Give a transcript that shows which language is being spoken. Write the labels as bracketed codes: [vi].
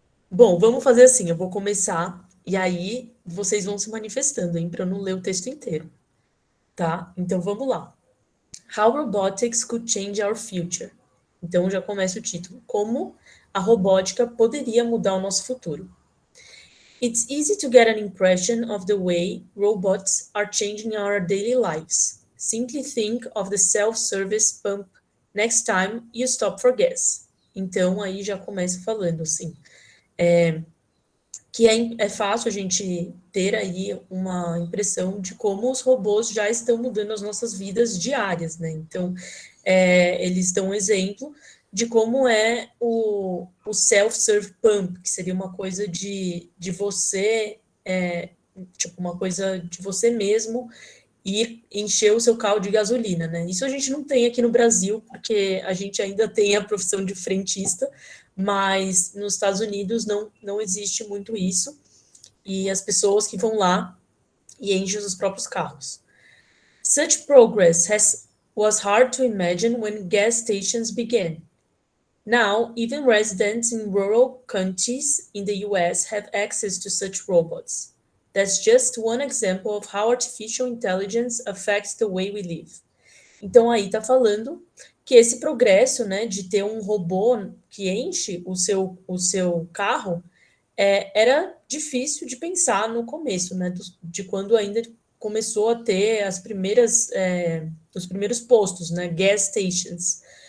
[pt] Bom, vamos fazer assim, eu vou começar, e aí vocês vão se manifestando, hein, para eu não ler o texto inteiro, tá? Então, vamos lá. [en] How Robotics Could Change Our Future. [pt] Então já começa o título. Como a robótica poderia mudar o nosso futuro. [en] It's easy to get an impression of the way robots are changing our daily lives. Simply think of the self-service pump next time you stop for gas. [pt] Então aí já começa falando assim, que é fácil a gente ter aí uma impressão de como os robôs já estão mudando as nossas vidas diárias, né? Então, eles dão um exemplo de como é o self-serve pump, que seria uma coisa de você, tipo, uma coisa de você mesmo ir encher o seu carro de gasolina, né? Isso a gente não tem aqui no Brasil, porque a gente ainda tem a profissão de frentista, mas nos Estados Unidos não existe muito isso, e as pessoas que vão lá e enchem os próprios carros. [en] Such progress was hard to imagine when gas stations began. Now, even residents in rural counties in the US have access to such robots. That's just one example of how artificial intelligence affects the way we live. [pt] Então, aí está falando que esse progresso, né, de ter um robô que enche o seu carro, era difícil de pensar no começo, né, de quando ainda começou a ter os primeiros postos, né, gas stations.